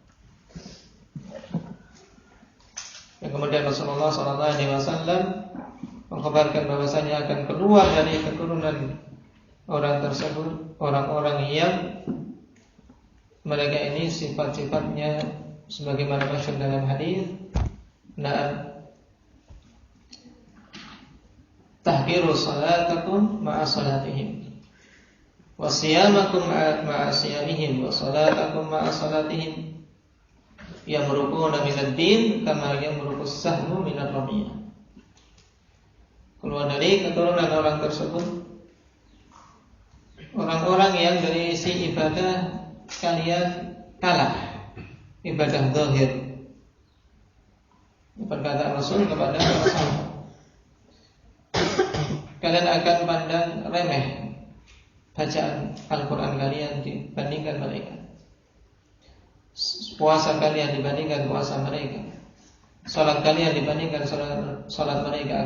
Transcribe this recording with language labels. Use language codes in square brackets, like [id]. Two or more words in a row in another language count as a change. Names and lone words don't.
[id] Dan kemudian Rasulullah [ar] صلى الله عليه وسلم [id] mengkhabarkan bahwasanya akan keluar dari keturunan orang tersebut orang-orang yang mereka ini sifat-sifatnya sebagaimana masyhur dalam hadis, [ar] تحقرون صلاتكم مع صلاتهم وصيامكم مع صيامهم وصلاتكم مع صلاتهم يمرقون من الدين كما يمرق السهم من الرمية. [id] Keluar dari keturunan orang tersebut orang-orang yang dari isi ibadah kalian kalah, ibadah zahir. Perkataan Rasul kepada para sahabat, kalian akan pandang remeh bacaan Al-Quran kalian dibandingkan mereka, puasa kalian dibandingkan puasa mereka, salat kalian dibandingkan salat mereka.